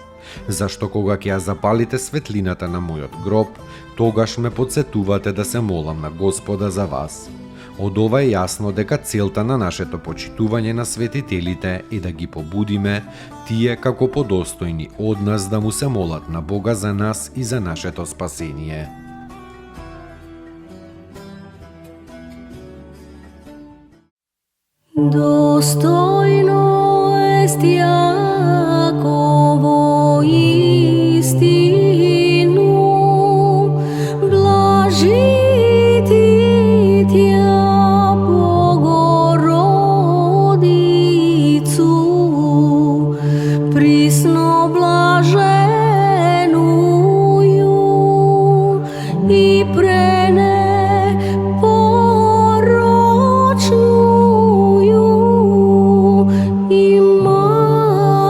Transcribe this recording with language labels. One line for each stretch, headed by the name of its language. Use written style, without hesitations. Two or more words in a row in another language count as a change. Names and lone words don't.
Macedonian: Зашто кога ќе ја запалите светлината на мојот гроб, тогаш ме подсетувате да се молам на Господа за вас." Од ова е јасно дека целта на нашето почитување на светителите е да ги побудиме тие како подостојни од нас да му се молат на Бога за нас и за нашето спасение.
Church Slavic: Достойно est Јаково истину, блажити Тја Богородицу, присно блаженују и пренепорочну и